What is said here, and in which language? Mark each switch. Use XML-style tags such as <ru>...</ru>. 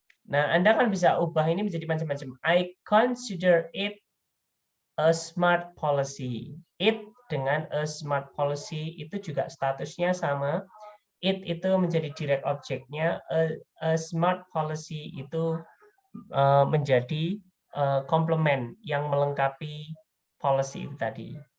<id>Nah, Anda kan bisa ubah ini menjadi macam-macam.</id> <en>I consider it a smart policy. It</en> <id>dengan</id> <en>a smart policy</en> <id>itu juga statusnya sama.</id> <en>It</en> <id>itu menjadi direct objeknya.</id> <en>A smart policy</en> <id>itu menjadi komplement yang melengkapi policy itu tadi.</id>